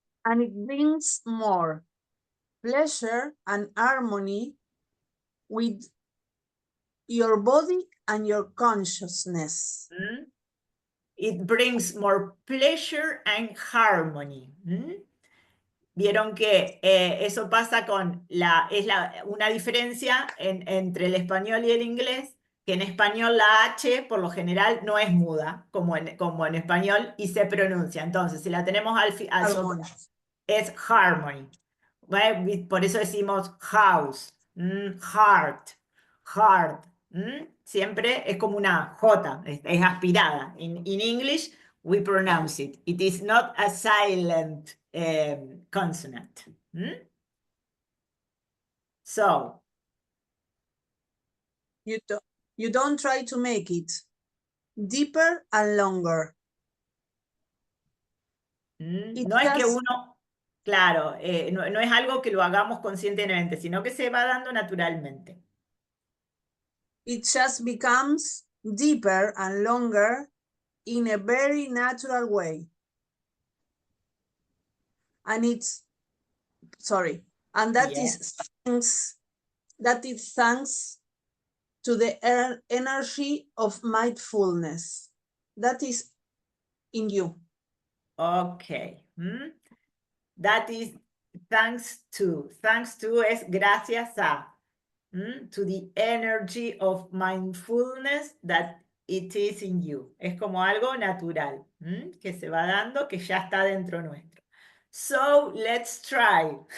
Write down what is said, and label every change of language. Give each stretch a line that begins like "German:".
English: And it brings more pleasure and harmony with your body and your consciousness. It brings more pleasure and harmony.
Spanish: Vieron que eso pasa con una diferencia entre el español y el inglés, que en español la H por lo general no es muda, como en español, y se pronuncia. Entonces, si la tenemos al soplar, es harmony. ¿Vale? Por eso decimos
English: house, heart, heart.
Spanish: Siempre es como una J, es aspirada.
English: In English, we pronounce it. It is not a silent consonant. So, you don't try to make it deeper and longer.
Spanish: No es que uno, claro, no es algo que lo hagamos conscientemente, sino que se va dando naturalmente.
English: It just becomes deeper and longer in a very natural way. And that is thanks to the energy of mindfulness that is in you. Okay. That is thanks to
Spanish: es gracias a,
English: to the energy of mindfulness that it is in you.
Spanish: Es como algo natural, que se va dando, que ya está dentro nuestro.
English: So let's try.